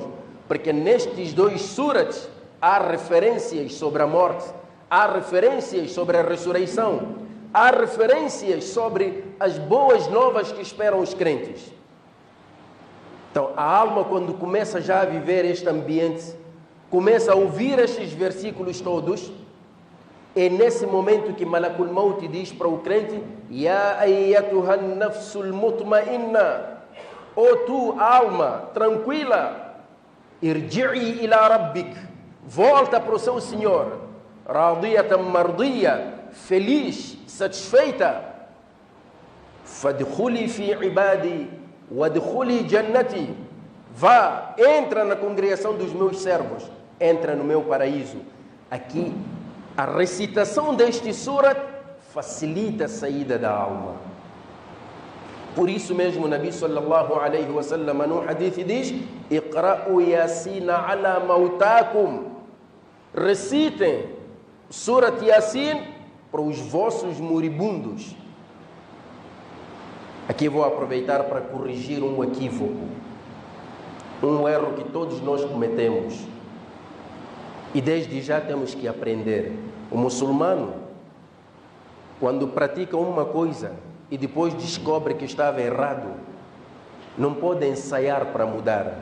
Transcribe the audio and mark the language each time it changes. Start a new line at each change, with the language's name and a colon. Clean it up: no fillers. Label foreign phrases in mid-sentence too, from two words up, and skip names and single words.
Portuguese: Porque nestes dois surats há referências sobre a morte, há referências sobre a ressurreição, há referências sobre as boas novas que esperam os crentes. Então, a alma, quando começa já a viver este ambiente, começa a ouvir estes versículos todos, é nesse momento que
Arabic: ملك الموت
Portuguese: diz para o crente:
Arabic: يا أيتها النفس المطمئنة,
Portuguese: ó tu, alma tranquila,
Arabic: ارجعي إلى ربك,
Portuguese: volta para o seu Senhor,
Arabic: راضية مرضية,
Portuguese: feliz, satisfeita,
Arabic: فادخلي في عبادي وادخلي جنتي,
Portuguese: vá, entra na congregação dos meus servos, entra no meu paraíso. Aqui, a recitação deste surat facilita a saída da alma. Por isso mesmo o Nabi
Arabic: صلى الله عليه وسلم
Portuguese: no hadith diz:
Arabic: اقرؤوا يس على موتاكم,
Portuguese: recitem Surat Yasin para os vossos moribundos. Aqui vou aproveitar para corrigir um equívoco, um erro que todos nós cometemos. E desde já temos que aprender. O muçulmano, quando pratica uma coisa e depois descobre que estava errado, não pode ensaiar para mudar.